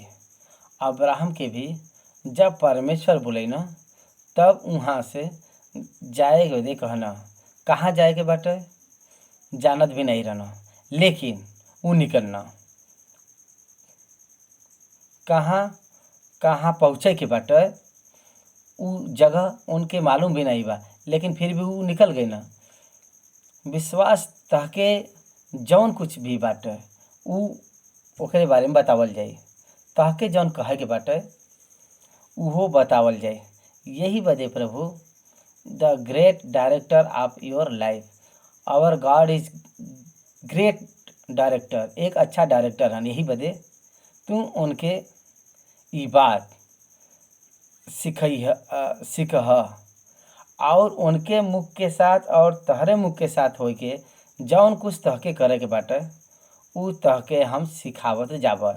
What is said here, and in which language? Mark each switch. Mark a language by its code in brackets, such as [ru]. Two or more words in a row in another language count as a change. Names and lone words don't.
[bho] अब्राहम के भी जब परमेश्वर बोले ना तब वहाँ से जाए के दे कहना, कहाँ जाए के बाटे जानत भी नहीं रहना, लेकिन वो निकलना कहाँ कहाँ पहुँचे के बाटे उ जगह उनके मालूम भी नहीं बा, लेकिन फिर भी वो निकल गए ना। विश्वास तहके जौन कुछ भी बाटे उ ओकरे बारे में बतावल जाई। तहके जौन कहे के बाटे उहो बतावल जाए। यही बदे प्रभु [en] the great director of your life, our God is great director, [bho] एक अच्छा डायरेक्टर हन। यही बदे तू उनके ई बात सीखह और उनके मुख के साथ और तहरे मुख के साथ हो के जौन कुछ तहके करे के बाटे उ तहके हम सिखावत जाबर।